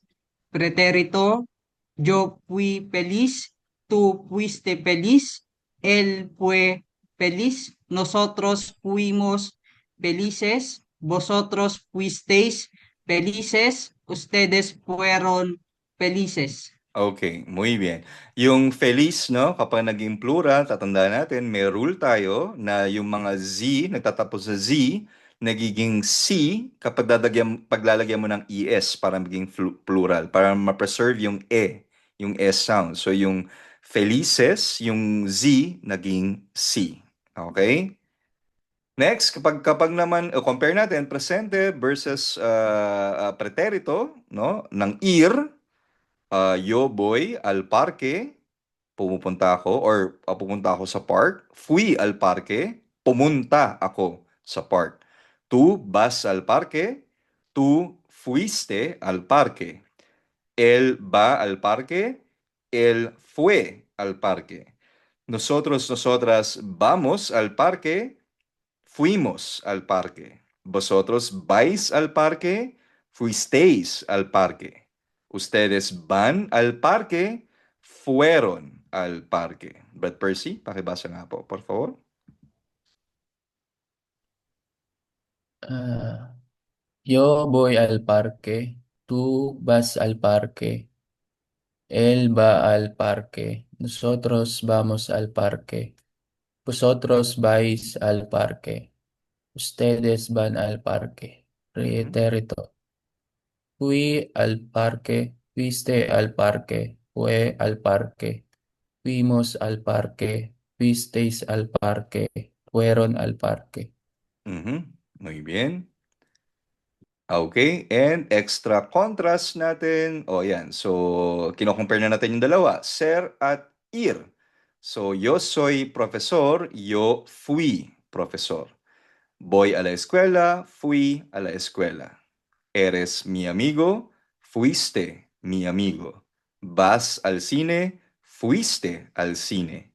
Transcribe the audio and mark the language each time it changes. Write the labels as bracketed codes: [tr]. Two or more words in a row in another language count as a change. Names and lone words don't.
[es] Pretérito, yo fui feliz, tú fuiste feliz, él fue feliz, nosotros fuimos felices, vosotros fuisteis felices, ustedes fueron felices. Okay, muy bien. [tl] Yung feliz, no, kapag naging plural, tatandaan natin, may rule tayo na yung mga Z, nagtatapos sa Z, nagiging C kapag paglalagyan mo ng ES para maging plural, para ma-preserve yung [en] S sound. [tl] So yung felices, yung Z, naging C. Okay? Next, kapag naman, compare natin, [es] presente versus preterito, no, ng ir, yo voy al parque, [tl] pupunta ako, or pupunta ako sa park. [es] Fui al parque, [tl] pumunta ako sa park. [es] Tú vas al parque, tú fuiste al parque. Él va al parque, él fue al parque. Nosotros, nosotras vamos al parque, fuimos al parque. Vosotros vais al parque, fuisteis al parque. Ustedes van al parque, fueron al parque. [tl] Brad Percy, pakibasa nga po, [es] por favor. Yo voy al parque, tú vas al parque, él va al parque, nosotros vamos al parque, vosotros vais al parque, ustedes van al parque. Pretérito. Fui al parque, fuiste al parque, fue al parque, fuimos al parque, fuisteis al parque, fueron al parque. Muy bien. [en] Okay, and extra contrast natin. [tl] O yan, so kino-compare na natin yung dalawa, ser at ir. [es] So yo soy profesor, yo fui profesor. Voy a la escuela, fui a la escuela. Eres mi amigo, fuiste mi amigo. Vas al cine, fuiste al cine.